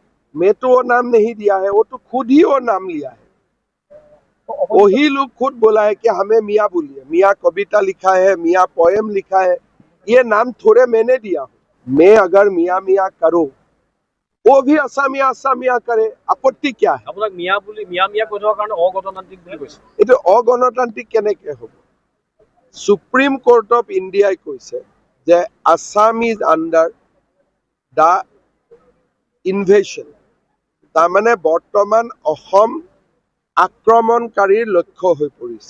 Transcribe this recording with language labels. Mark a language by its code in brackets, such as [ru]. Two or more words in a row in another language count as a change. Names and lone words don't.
[hi] मैं तो वो नाम नहीं दिया है, वो तो खुद ही वो नाम लिया है। वही लोग खुद बोला है कि हमें मियाँ बोलिए। मियाँ कविता लिखा है, मियाँ पोएम लिखा है, ये नाम थोड़े मैंने दिया। मैं अगर मियाँ मियाँ करूं, वो भी असामिया असामिया करे, आपत्ति क्या है? [as] আপোনাক মিয়া বুলি মিয়া মিয়া কৈ থকাৰ কাৰণে অগণতান্ত্ৰিক বুলি কৈছে। এইটো অগণতান্ত্ৰিক কেনেকে হ'ব? সুপ্ৰিম কোৰ্ট অফ ইণ্ডিয়াই কৈছে যে [en] Assam is under the invasion, [as] তাৰমানে বৰ্তমান অসম আক্ৰমণকাৰীৰ লক্ষ্য হৈ পৰিছে।